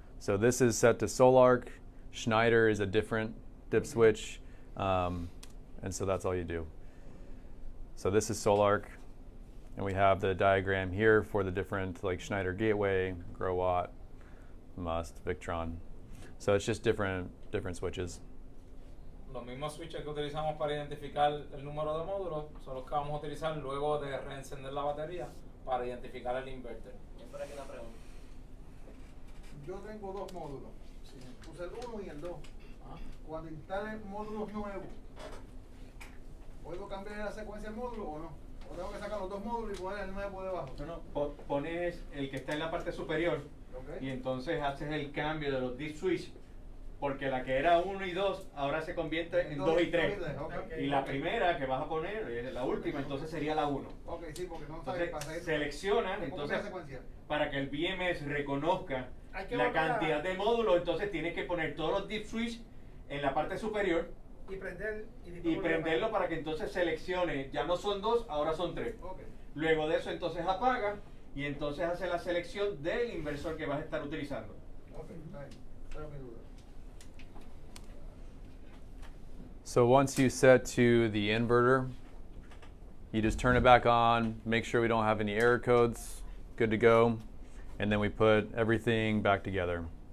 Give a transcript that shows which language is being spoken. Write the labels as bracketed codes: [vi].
[en] So this is set to Solarc. Schneider is a different dip switch. And so that's all you do. So this is Solarc. And we have the diagram here for the different, like Schneider Gateway, Growatt, Must, Victron. So it's just different switches. [es] Los mismos switches que utilizamos para identificar el número de módulos son los que vamos a utilizar luego de reencender la batería para identificar el inverter. Por aquí una pregunta. Yo tengo 2 módulos. Puse el 1 y el 2. Cuando instale módulos nuevos, ¿puedo cambiar la secuencia del módulo o no? ¿O tengo que sacar los 2 módulos y poner el nuevo debajo? No, pones el que está en la parte superior, y entonces haces el cambio de los dip switch, porque la que era 1 y 2 ahora se convierte en 2 y 3. Y la primera que vas a poner, la última, entonces sería la 1. Ok, sí, porque no Entonces sabe seleccionas, entonces para que el BMS reconozca la cantidad de módulos, entonces tienes que poner todos los dip switch en la parte superior y prenderlo para que entonces seleccione, ya no son 2, ahora son 3. [en] Okay. [es] Luego de eso entonces apaga y entonces hace la selección del inversor que vas a estar utilizando. Ok, está bien. Pero mi duda. [en] So once you set to the inverter, you just turn it back on, make sure we don't have any error codes, good to go, and then we put everything back together.